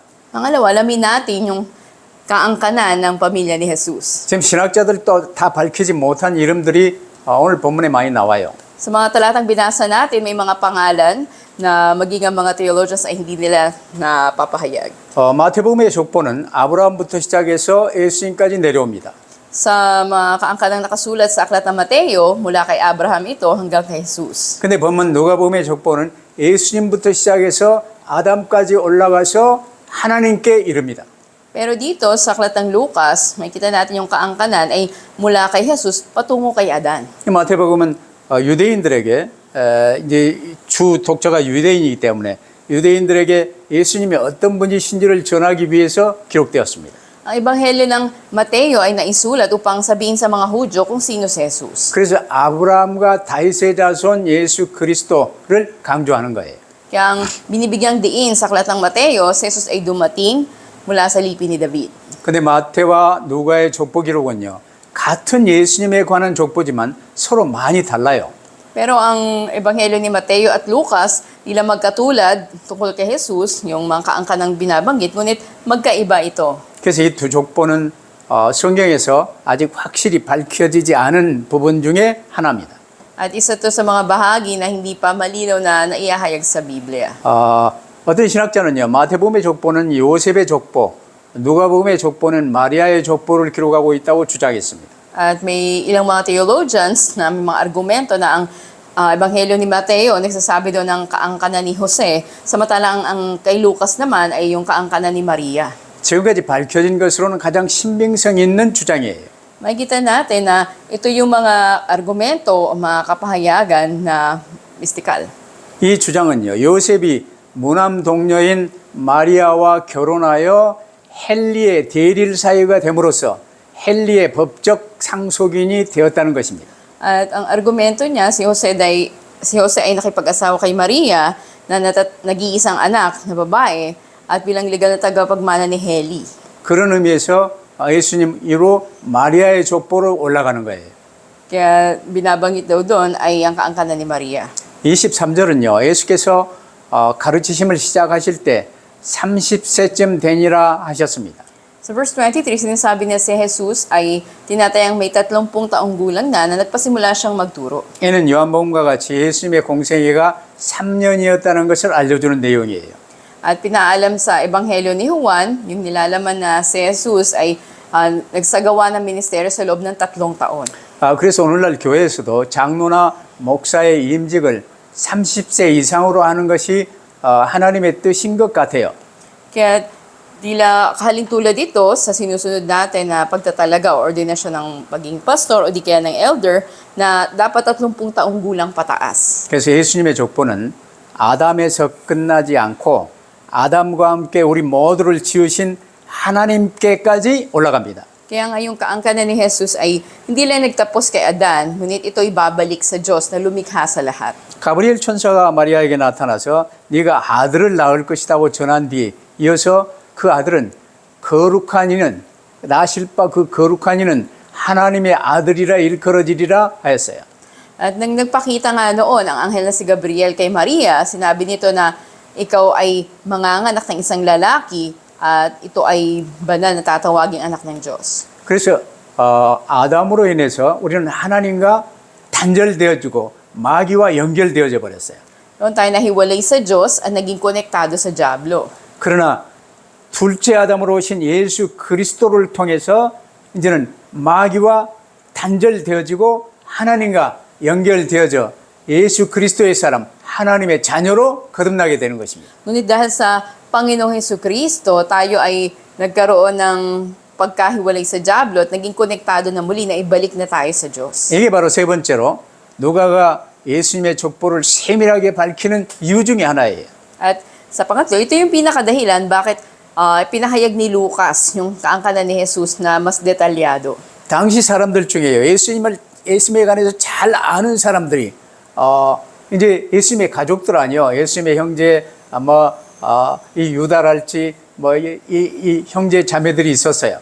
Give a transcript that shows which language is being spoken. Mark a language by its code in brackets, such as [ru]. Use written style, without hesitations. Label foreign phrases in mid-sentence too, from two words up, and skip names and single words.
[tl] Pangalawa, alamin natin yung kaangkanan ng pamilya ni Jesus. [ko] 지금 신학자들도 다 밝히지 못한 이름들이 오늘 본문에 많이 나와요. [tl] Sa mga talatang binasa natin, may mga pangalan na maging ang mga theologians ay hindi nila napapahayag. [ko] 마태복음의 족보는 아브라함부터 시작해서 예수님까지 내려옵니다. [tl] Sa mga kaangkanang nakasulat sa Aklat ng Mateo, mula kay Abraham ito hanggang kay Jesus. [ko] 근데 보면 누가복음의 족보는 예수님부터 시작해서 아담까지 올라가서 하나님께 이릅니다. [tl] Pero dito sa Aklat ng Lucas, makikita natin yung kaangkanan ay mula kay Jesus patungo kay Adan. [ko] 이 마태복음은 유대인들에게 이제 주 독자가 유대인이기 때문에 유대인들에게 예수님이 어떤 분이신지를 전하기 위해서 기록되었습니다. [tl] Ang ebanghelyo ng Mateo ay naisulat upang sabihin sa mga Hudyo kung sino si Jesus. [ko] 그래서 아브라함과 다윗의 자손 예수 그리스도를 강조하는 거예요. [tl] Kaya ang binibigyang diin sa Aklat ng Mateo, si Jesus ay dumating mula sa lipi ni David. [ko] 근데 마태와 누가의 족보 기록은요, 같은 예수님에 관한 족보지만 서로 많이 달라요. [tl] Pero ang ebanghelyo ni Mateo at Lucas, nila magkatulad tungkol kay Jesus, yung mga kaangkanang binabanggit, ngunit magkaiba ito. [ko] 그래서 이 두 족보는 성경에서 아직 확실히 밝혀지지 않은 부분 중에 하나입니다. [tl] At isa to sa mga bahagi na hindi pa malinaw na naihahayag sa Biblia. [ko] 어떤 신학자는요, 마태복음의 족보는 요셉의 족보, 누가복음의 족보는 마리아의 족보를 기록하고 있다고 주장했습니다. [tl] At may ilang mga theologians na may mga argumento na ang ebanghelyo ni Mateo nagsasabi doon ng kaangkanan ni Jose, samantalang ang kay Lucas naman ay yung kaangkanan ni Maria. [ko] 지금까지 밝혀진 것으로는 가장 신빙성 있는 주장이에요. [tl] Makikita natin na ito yung mga argumento o mga kapahayagan na mistikal. [ko] 이 주장은요, 요셉이 무남 동녀인 마리아와 결혼하여 헨리의 대릴 사유가 됨으로써 헨리의 법적 상속인이 되었다는 것입니다. [tl] At ang argumento niya, si Jose ay nakipag-asawa kay Maria na nag-iisang anak na babae at bilang legal na tagapagmana ni Heli. [ko] 그런 의미에서 예수님 이로 마리아의 족보로 올라가는 거예요. [tl] Kaya binabanggit daw doon ay ang kaangkanan ni Maria. [ko] 23절은요. 예수께서 가르치심을 시작하실 때 30세쯤 되니라 하셨습니다. [tl] Sa verse 23, sinasabi niya si Jesus ay tinatayang may 30 taong gulang na nagpasimula siyang magturo. [ko] 이는 요한복음과 같이 예수님의 공생애가 3년이었다는 것을 알려주는 내용이에요. [tl] At pinaalam sa Ebanghelyo ni Juan, yung nilalaman na si Jesus ay nagsagawa ng ministeryo sa loob ng 3 taon. [ko] 그래서 오늘날 교회에서도 장로나 목사의 임직을 30세 이상으로 하는 것이 하나님의 뜻인 것 같아요. [tl] Kaya tila kahalintulad dito sa sinusunod natin na pagtatalaga o ordinasyon ng pagiging pastor o di kaya ng elder na dapat 30 taong gulang pataas. [ko] 그래서 예수님의 족보는 아담에서 끝나지 않고 아담과 함께 우리 모두를 지으신 하나님께까지 올라갑니다. [tl] Kaya nga yung kaangkanan ni Jesus ay hindi lang nagtapos kay Adan, ngunit ito'y babalik sa Diyos na lumikha sa lahat. [ko] 가브리엘 천사가 마리아에게 나타나서 네가 아들을 낳을 것이라고 전한 뒤에 이어서 그 아들은 거룩한 이는 나실 바 그 거룩한 이는 하나님의 아들이라 일컬어지리라 하였어요. [tl] At nang nagpakita nga noon ang anghel na si Gabriel kay Maria, sinabi nito na ikaw ay manganganak ng isang lalaki at ito ay banal na tatawaging anak ng Diyos. [ko] 그래서 아담으로 인해서 우리는 하나님과 단절되어지고 마귀와 연결되어져 버렸어요. [tl] Noon tayo nahiwalay sa Diyos at naging konektado sa Diablo. [ko] 그러나 둘째 아담으로 오신 예수 그리스도를 통해서 이제는 마귀와 단절되어지고 하나님과 연결되어져 예수 그리스도의 사람, 하나님의 자녀로 거듭나게 되는 것입니다. [tl] Ngunit dahil sa Panginoong Hesukristo, tayo ay nagkaroon ng pagkahiwalay sa Diablo at naging konektado na muli na ibalik na tayo sa Diyos. [ko] 이게 바로 세 번째로 누가가 예수님의 족보를 세밀하게 밝히는 이유 중에 하나예요. [tl] At sa pangatlo, ito yung pinakadahilan bakit pinahayag ni Lucas yung kaangkanan ni Jesus na mas detalyado. [ko] 당시 사람들 중에요. 예수님에 관해서 잘 아는 사람들이 이제 예수님의 가족들 아니요. 예수님의 형제 이 유다랄지 이 형제 자매들이 있었어요.